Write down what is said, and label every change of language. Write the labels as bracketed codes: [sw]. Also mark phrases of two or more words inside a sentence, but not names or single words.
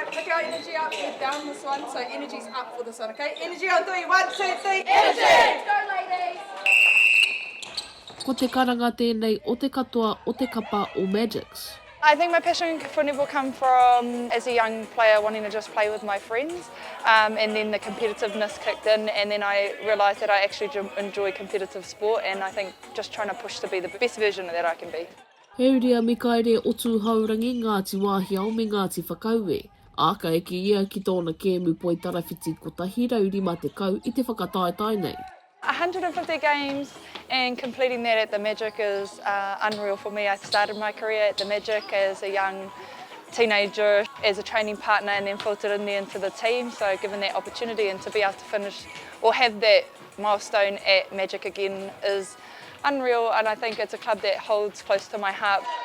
[en] our energy up, we're down this one, so energy's up for this one, okay? Energy on 3, 1, 2, 3, energy! Let's go, ladies! [mi] Ko te karanga tēnei o te katoa o te kapa o Magics. [en] I think my passion for netball come from as a young player wanting to just play with my friends, and then the competitiveness kicked in, and then I realised that I actually enjoy competitive sport, and I think just trying to push to be the best version that I can be. [mi] Erena Mikaere o Tūhourangi Ngāti Wāhiao me Ngāti Whakaue. Aka eke ia ki tōna kēmu poi tarawhiti ko tahi raurima te kau I te whakataetai nei. [en] 150 games and completing that at the Magic is unreal for me. I started my career at the Magic as a young teenager, as a training partner, and then filtered in there into the team. So given that opportunity and to be able to finish or have that milestone at Magic again is unreal, and I think it's a club that holds close to my heart.